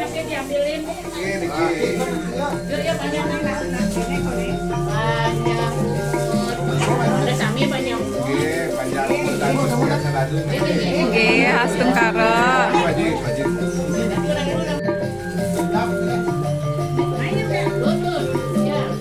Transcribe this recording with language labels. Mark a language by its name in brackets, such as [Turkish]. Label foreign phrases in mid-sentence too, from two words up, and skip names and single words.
[Indonesian] diambilin. Ini Ya banyak banyak. Ada sami banyak. panjang dan biasa lalu. Nggih, khas Tengkara. Wajib, wajib. Betul. Ya.